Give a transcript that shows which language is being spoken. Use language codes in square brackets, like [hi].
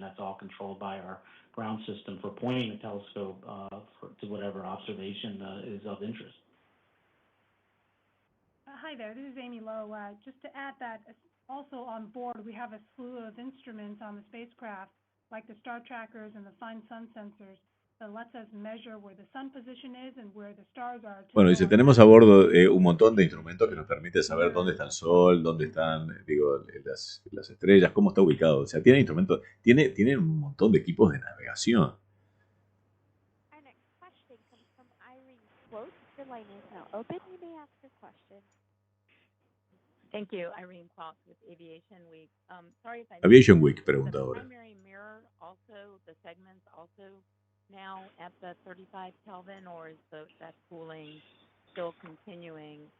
[en] That's all controlled by our ground system for pointing the telescope to whatever observation is of interest. Hi there, this is Amy Lowe. Just to add that also on board we have a slew of instruments on the spacecraft, like the star trackers and the fine sun sensors, that lets us measure where the sun position is and where the stars are. [es] Bueno, dice, tenemos a bordo un montón de instrumentos que nos permite saber dónde está el sol, dónde están, las estrellas, cómo está ubicado. O sea, tiene instrumentos, tiene un montón de equipos de navegación. [en] Our next question comes from Irene Quote. Your line is now open. You may ask your question. Thank you, Irene Quote with Aviation Week. Sorry if I [es] Aviation Week pregunta ahora. [en] The primary mirror also, the segments also now at the 35 Kelvin, or is that cooling still continuing?